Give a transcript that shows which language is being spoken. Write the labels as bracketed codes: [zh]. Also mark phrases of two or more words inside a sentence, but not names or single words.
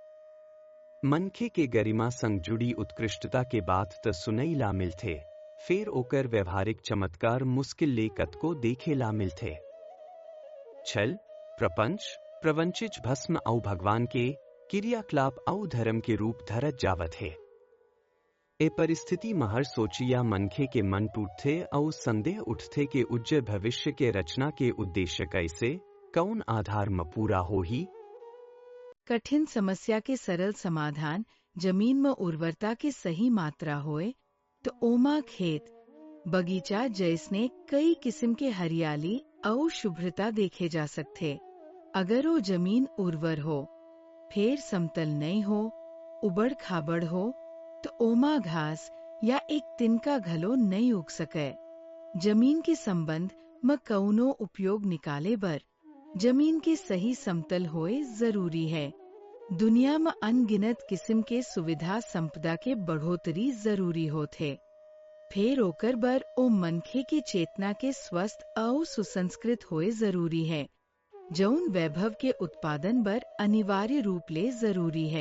[hne] मनखे के गरिमा संग जुड़ी उत्कृष्टता के बात त सुनई ला मिलथे, फिर ओकर व्यवहारिक चमत्कार मुश्किल ले कतको देखे ला मिलथे। छल, प्रपंच, प्रवंचित भस्म औ भगवान के क्रियाकलाप औ धर्म के रूप धरत जावत है। ए परिस्थिति महर सोचिया मनखे के मन टूटथे और संदेह उठथे के उज्जवल भविष्य के रचना के उद्देश्य कैसे, कौन आधार में पूरा हो ही। कठिन समस्या के सरल समाधान जमीन में उर्वरता के सही मात्रा होए तो ओमा खेत बगीचा जैसने कई किस्म के हरियाली और शुभ्रता देखे जा सकते। अगर वो जमीन उर्वर हो, फिर समतल नहीं हो, उबड़ खाबड़ हो तो ओमा घास या एक तिनका घलो नहीं उग सके। जमीन के संबंध में कौनो उपयोग निकाले बर जमीन के सही समतल होए जरूरी है। दुनिया में अनगिनत किस्म के सुविधा संपदा के बढ़ोतरी जरूरी होते। फिर ओकर बर ओ मनखे के चेतना के स्वस्थ और सुसंस्कृत होए जरूरी है, जौन वैभव के उत्पादन बर अनिवार्य रूप ले जरूरी है।